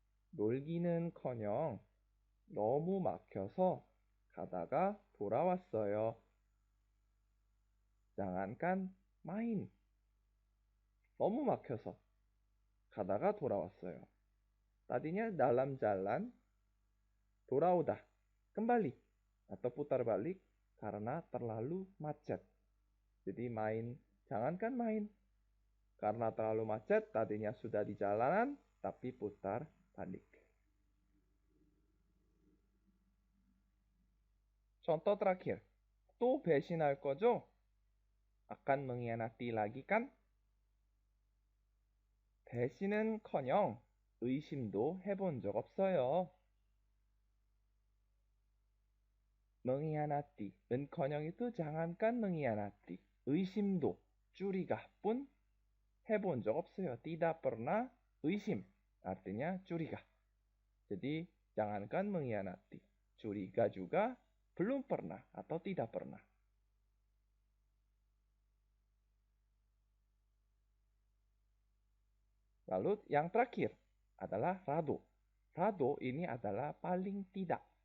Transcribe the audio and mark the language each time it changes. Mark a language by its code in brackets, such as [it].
[ko] 놀기는커녕 너무 막혀서 가다가 돌아왔어요. [id] jangankan main. [ko] 너무 막혀서 가다가 돌아왔어요. [id] Tadinya dalam jalan, 돌아오다, kembali atau putar balik karena terlalu macet. Jadi main, jangankan main. Karena terlalu macet, tadinya sudah di jalanan, tapi putar balik. Contoh terakhir. [ko] 또 배신할 거죠? [id] Akan mengkhianati lagi kan? [ko] 배신은커녕 의심도 해본 적 없어요. [id] mengkhianati, 은커녕 itu jangankan mengkhianati. [ko] 의심도, [id] curiga pun [ko] 해본 적 없어요. [id] Tidak pernah 의심, artinya curiga. Jadi jangankan mengkhianati, curiga juga belum pernah atau tidak pernah. Lalu yang terakhir adalah rado. Rado ini adalah paling tidak.